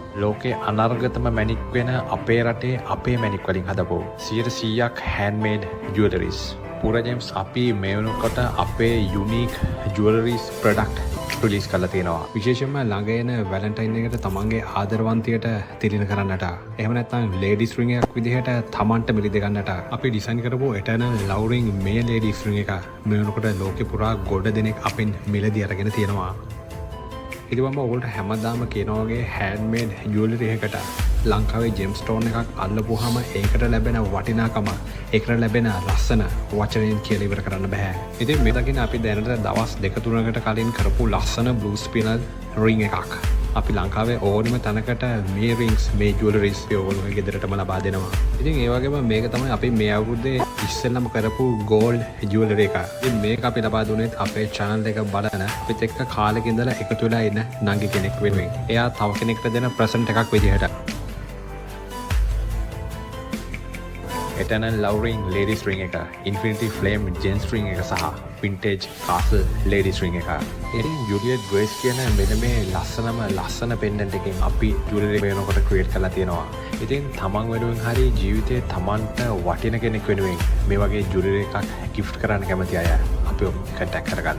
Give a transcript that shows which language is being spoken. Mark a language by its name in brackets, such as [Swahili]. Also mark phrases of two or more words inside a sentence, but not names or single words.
[Sinhala] ලෝකේ අනර්ගතම මැණික් වෙන අපේ රටේ අපේ මැණික් වලින් හදපු 100%ක් [English] handmade jewelries. [Sinhala] පුරා ජෙම්ස් අපි මේ වෙනකොට අපේ [English] unique jewelries product [Sinhala] රිලීස් කරලා තියෙනවා. විශේෂයෙන්ම ළඟ එන වැලන්ටයින් එකට තමන්ගේ ආදරවන්තියට තිලින කරන්නට. එහෙම නැත්නම් [English] ladies ring [Sinhala] එකක් විදිහට තමන්ට මිලදී ගන්නට අපි ඩිසයින් කරපු [English] eternal love ring [Sinhala] මේ [English] ladies ring [Sinhala] එක මේ වෙනකොට ලෝකේ පුරා ගොඩ දෙනෙක් අපෙන් මිලදී අරගෙන තියෙනවා. ඉතින් මම ඔයගොල්ලන්ට හැමදාම කියනවා වගේ [English] handmade jewelry [Sinhala] එකකට ලංකාවේ [English] gem stone [Sinhala] එකක් අල්ලපුවාම ඒකට ලැබෙන වටිනාකම ඒකට ලැබෙන ලස්සන වචනෙන් කියලා ඉවර කරන්න බෑ. ඉතින් මේ දකින්න අපි දැනට දවස් 2-3කට කලින් කරපු ලස්සන [English] blue spinel ring [Sinhala] එකක් අපි ලංකාවේ ඕනම තැනකට මේ rings මේ jewelries ඔයගොල්ලෝගේ ගෙදරටම ලබා දෙනවා. ඉතින් ඒ වගේම මේක තමයි අපි මේ අවුරුද්දේ ඉස්සෙල්ලම කරපු [English] gold jewelry [Sinhala] එක. ඉතින් මේක අපි ලබා දුන්නේ අපේ channel එක බලන අපිත් එක්ක කාලෙක ඉඳලා එකතු වෙලා ඉන්න නංගි කෙනෙක් වෙනුවෙන්. එයා තව කෙනෙක්ට දෙන present එකක් විදිහට. Eternal Love Ring Ladies Ring එක, Infinity Flame Gents Ring එක සහ Vintage Castle Ladies Ring එක. ඉතින් Juliet Grace කියන මෙන්න මේ ලස්සන pendant එකෙන් අපි jewelry වෙනකොට create කරලා තියෙනවා. ඉතින් තමන් වෙනුවෙන් හරි ජීවිතේ තමන්ට වටින කෙනෙක් වෙනුවෙන් මේ වගේ jewelry එකක් gift කරන්න කැමති අය අපිව contact කරගන්න.